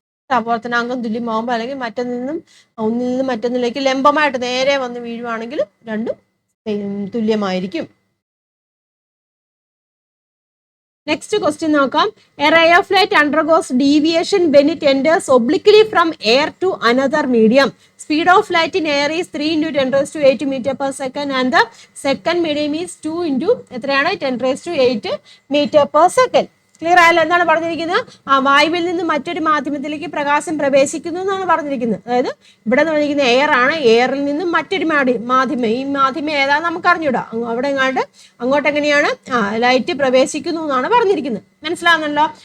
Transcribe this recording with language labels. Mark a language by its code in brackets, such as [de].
[ml] ആവർത്തനാങ്കം തുല്യമാകുമ്പോൾ അല്ലെങ്കിൽ ഒന്നിൽ നിന്നും മറ്റൊന്നിലേക്ക് ലംബമായിട്ട് നേരെ വന്ന് വീഴുവാണെങ്കിൽ രണ്ടും തുല്യമായിരിക്കും. [en] Next question നോക്കാം. A ray of light undergoes deviation when it enters obliquely from air to another medium. Speed of light in air is 3 × 10⁸ meter per second and the second medium is 2 × എത്രയാണ്? [ml] 10⁸ [en] meter per second. [ml] ക്ലിയർ ആയല്ലോ? എന്താണ് പറഞ്ഞിരിക്കുന്നത്? വായുവിൽ നിന്ന് മറ്റൊരു മാധ്യമത്തിലേക്ക് പ്രകാശം പ്രവേശിക്കുന്നു എന്നാണ് പറഞ്ഞിരിക്കുന്നത്. അതായത് ഇവിടെ പറഞ്ഞിരിക്കുന്ന എയർ ആണ്, എയറിൽ നിന്നും മറ്റൊരു മാധ്യമം, ഈ മാധ്യമം ഏതാണെന്ന് നമുക്ക് അറിഞ്ഞൂടാ. അവിടെ അങ്ങോട്ട് എങ്ങനെയാണ് ലൈറ്റ് പ്രവേശിക്കുന്നു എന്നാണ് പറഞ്ഞിരിക്കുന്നത്. മനസ്സിലാവുന്നല്ലോ?